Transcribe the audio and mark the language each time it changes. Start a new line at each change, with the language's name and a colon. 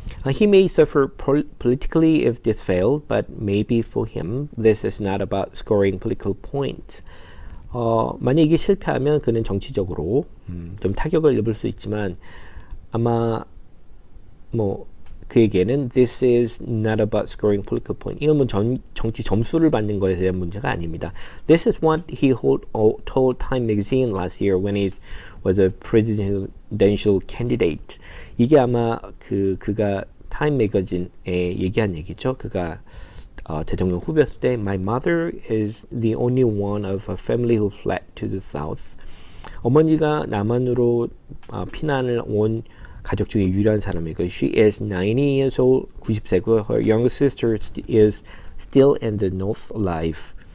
English: He may suffer politically if this failed, but maybe for him this is not about scoring political points.
Korean: 만약 이게 실패하면 그는 정치적으로 좀 타격을 입을 수 있지만 아마 뭐 그에게는
English: this is not about scoring political point.
Korean: 이건 뭐 정치 점수를 받는 것에 대한 문제가 아닙니다.
English: This is what he told Time Magazine last year when he was a presidential candidate.
Korean: 이게 아마 그가 타임 매거진에 얘기한 얘기죠. 그가 대통령 후보였을 때
English: My mother is the only one of a family who fled to the south.
Korean: 어머니가 남한으로 피난을 온 가족 중에 유일한 사람이고
English: She is 90 years old,
Korean: 90세고
English: Her younger sister is still in the north alive.